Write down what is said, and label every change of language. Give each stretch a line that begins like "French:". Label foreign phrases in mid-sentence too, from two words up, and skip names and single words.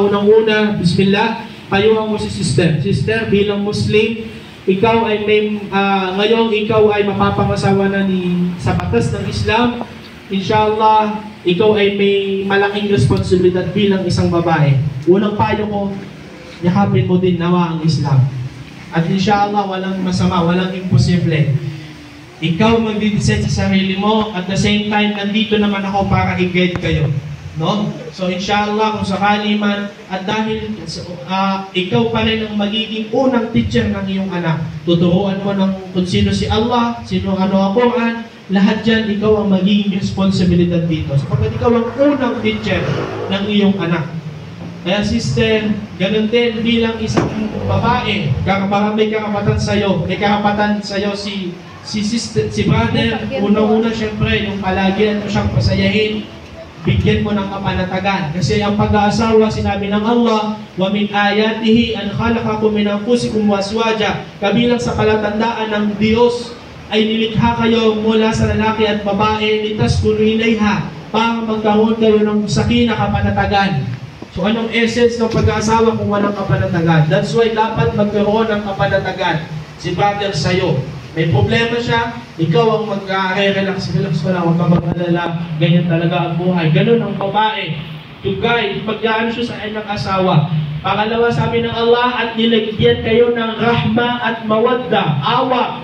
Filipino: Unang-una, bismillah, payuhan mo si Sister. Sister, bilang Muslim, ikaw ay ngayong ikaw ay mapapangasawa na sa batas ng Islam. Inshallah, ikaw ay may malaking responsibilidad bilang isang babae. Unang payo ko, yakapin mo din nawa ang Islam. At inshallah, walang masama, walang imposible. Ikaw magdi-decide sa sarili mo,
English: at the same time,
Filipino: nandito naman ako para i-guide kayo. No? So inshallah, kung sakali man, at dahil ikaw pa rin ang magiging unang teacher ng iyong anak, tuturuan mo ng kung sino si Allah, sino ang Quran, lahat dyan, ikaw ang magiging responsibilidad dito. Sapagkat ikaw ang unang teacher ng iyong anak. Kaya sister, ganun din bilang isang babae, may karapatan sa'yo. May karapatan sa'yo si sister, si brother. Unang-una, syempre, yung palagi mo siyang pasayahin, bigyan mo ng kapanatagan. Kasi ang pag-aasawa, sinabi ng Allah,
Arabic: ومن آياته أن خلق لكم من أنفسكم أزواجا.
Filipino: Kabilang sa palatandaan ng Diyos ay nilikha kayo mula sa lalaki at babae,
Arabic: لتسكنوا إليها,
Filipino: para magkaroon kayo ng sakina, kapanatagan. So anong essence ng pag-aasawa kung walang kapanatagan?
English: That's why
Filipino: dapat magkaroon ng kapanatagan. Si brother sa'yo, may problema siya, ikaw ang mag-relax ko lang, huwag ka mag-alala, ganyan talaga ang buhay. Ganun ang babae.
English: To guide,
Filipino: pag-gaan siya sa kanyang asawa. Pangalawa, sabi ng Allah, at nilagyan kayo ng rahma at mawadda, awa.